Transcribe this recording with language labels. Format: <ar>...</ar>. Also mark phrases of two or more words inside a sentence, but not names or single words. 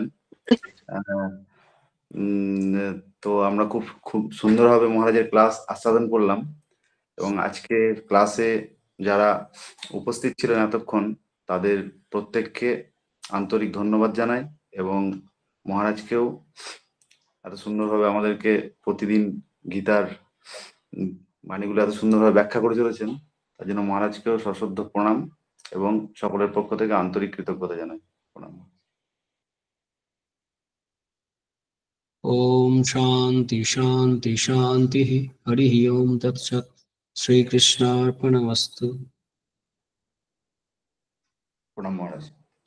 <bn>আহ, তো আমরা খুব খুব সুন্দরভাবে মহারাজের ক্লাস আস্বাদন করলাম, এবং আজকে ক্লাসে যারা উপস্থিত ছিলেন এতক্ষণ তাদের প্রত্যেককে আন্তরিক ধন্যবাদ জানাই, এবং মহারাজকেও এত সুন্দরভাবে আমাদেরকে প্রতিদিন গীতার বাণীগুলো এত সুন্দরভাবে ব্যাখ্যা করে চলেছেন, তার জন্য মহারাজকেও সশ্রদ্ধ প্রণাম, এবং সকলের পক্ষ থেকে আন্তরিক কৃতজ্ঞতা জানাই। প্রণাম।</bn> <sa>ओम शांति शांति शांति। हरि ओम तत्सत्। श्री कृष्णार्पणमस्तु।</sa> <bn>প্রণাম মহারাজ।</bn>